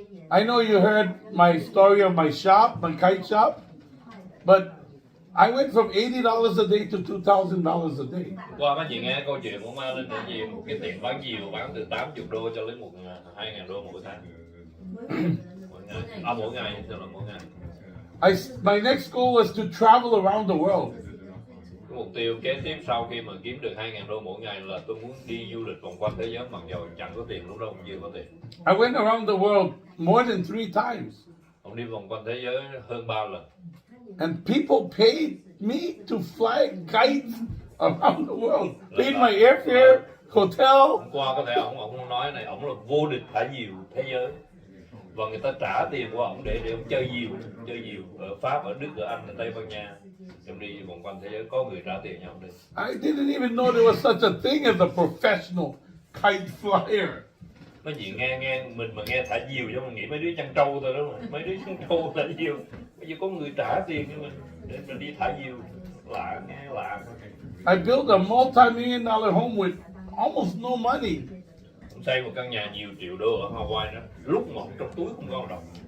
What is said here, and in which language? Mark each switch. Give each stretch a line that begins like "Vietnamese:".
English: I know you heard my story of my shop, my kite shop, but I went from $80 a day to $2,000 a day.
Vietnamese: Qua mấy chị nghe câu chuyện của Mai lên là gì, một cái tiệm bán diều bán từ 80 đô cho đến 2.000 đô mỗi tháng. Mỗi ngày, mỗi ngày, tức là mỗi ngày.
English: My next goal was to travel around the world.
Vietnamese: Cái mục tiêu kế tiếp sau khi mà kiếm được 2.000 đô mỗi ngày là tôi muốn đi du lịch vòng quanh thế giới mặc dù chẳng có tiền, lúc đó cũng chưa có tiền.
English: I went around the world more than 3 times.
Vietnamese: Ông đi vòng quanh thế giới hơn 3 lần.
English: And people paid me to fly kites around the world. Paid my airfare, hotel.
Vietnamese: Hôm qua có thể ông nói này, ông là vô địch thả diều thế giới. Và người ta trả tiền của ông để ông chơi diều ở Pháp, ở Đức, ở Anh, ở Tây Ban Nha. Ông đi vòng quanh thế giới, có người trả tiền cho ông đi.
English: I didn't even know there was such a thing as a professional kite flyer.
Vietnamese: Mấy chị nghe mình mà nghe thả diều cho mình nghĩ mấy đứa chăn trâu thôi đó mà. Mấy đứa chăn trâu thả diều. Bây giờ có người trả tiền cho mình để mình đi thả diều. Lạ, nghe lạ.
English: I built a multi-million-dollar home with almost no money.
Vietnamese: Ông xây một căn nhà nhiều triệu đô ở Hawaii đó. Lúc mà trong túi không có đồng.